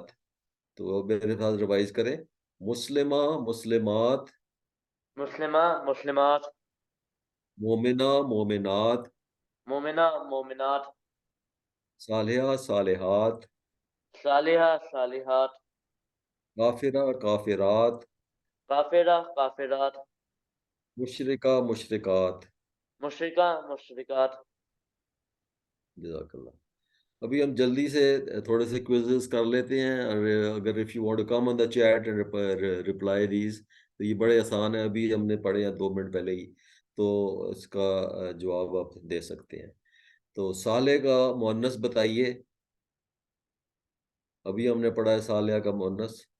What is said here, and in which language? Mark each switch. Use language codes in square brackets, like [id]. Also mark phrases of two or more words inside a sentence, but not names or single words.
[ur] تو میرے ساتھ ریوائز کریں۔ [ar] مسلمہ، مسلمات، مسلمہ، مسلمات، مومنہ، مومنات، مومنہ، مومنات، صالحہ صالحات، صالحہ صالحات، کافرہ کافرات، کافرہ کافرات، مشرکہ مشرکات۔ مشرکہ مشرکات۔ جزاک اللہ۔ [ur] ابھی ہم جلدی سے تھوڑے سے کوئزز کر لیتے ہیں، اور اگر [en] if you want to come on the chat and reply these, [ur] تو یہ بڑے آسان ہے، ابھی ہم نے پڑھے ہیں 2 منٹ پہلے ہی، تو اس کا جواب آپ دے سکتے ہیں۔ تو صالح کا مؤنث بتائیے، ابھی ہم نے پڑھا ہے صالحہ کا مؤنث۔